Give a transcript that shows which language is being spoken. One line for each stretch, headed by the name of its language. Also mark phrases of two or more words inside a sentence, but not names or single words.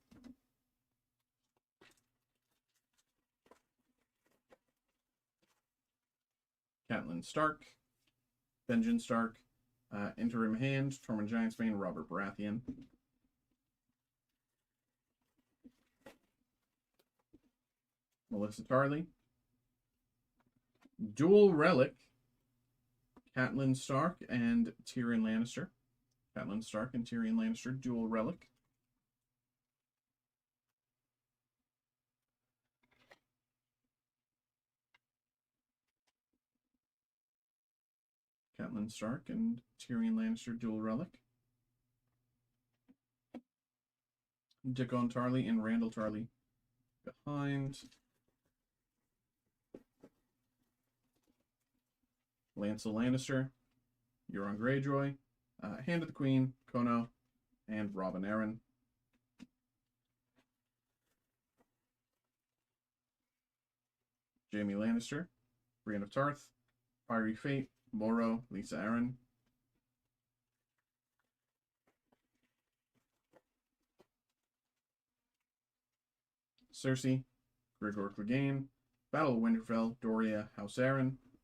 English: Catelyn Stark, Benjen Stark, Interim Hand, Tormund Giantsbane, Robert Baratheon. Melissa Tarley. Dual Relic, Catelyn Stark and Tyrion Lannister. Catelyn Stark and Tyrion Lannister, Dual Relic. Catelyn Stark and Tyrion Lannister, Dual Relic. Dickon Tarley and Randall Tarley behind. Lancel Lannister, Euron Greyjoy, Hand of the Queen, Kono, and Robin Arryn. Jaime Lannister, Brienne of Tarth, Fiery Fate, Moro, Lisa Arryn. Cersei, Gregor Clegane, Battle of Winterfell, Doria, House Arryn.